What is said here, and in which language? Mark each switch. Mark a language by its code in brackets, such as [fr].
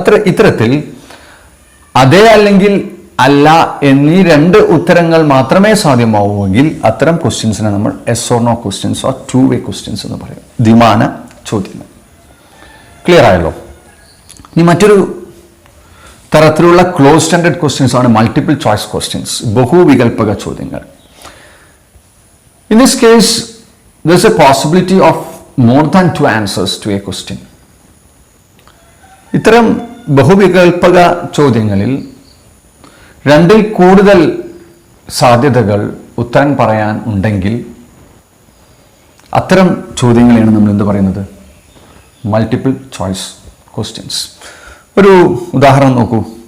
[ml] ഇത്തരത്തിൽ അതെ അല്ലെങ്കിൽ അല്ല എന്നീ രണ്ട് ഉത്തരങ്ങൾ മാത്രമേ സാധ്യമാവുമെങ്കിൽ അത്തരം ക്വസ്റ്റ്യൻസിനെ നമ്മൾ S or no questions or to way questions എന്ന് പറയും. ദ്വിമാന ചോദ്യങ്ങൾ. ക്ലിയർ ആയല്ലോ? ഇനി മറ്റൊരു തരത്തിലുള്ള ക്ലോസ്ഡ് എൻഡഡ് ക്വസ്റ്റ്യൻസ് ആണ് മൾട്ടിപ്പിൾ ചോയ്സ് ക്വസ്റ്റ്യൻസ്, ബഹുവികൽപക ചോദ്യങ്ങൾ. [en] In this case, there is a possibility of more than two answers to a question. [ml] ഇത്തരം ബഹുവികൽപക ചോദ്യങ്ങളിൽ രണ്ടിൽ കൂടുതൽ സാധ്യതകൾ ഉത്തരം പറയാൻ ഉണ്ടെങ്കിൽ അത്തരം ചോദ്യങ്ങളെയാണ് നമ്മൾ എന്ത് പറയുന്നത്? Multiple choice questions. ഒരു ഉദാഹരണം നോക്കൂ.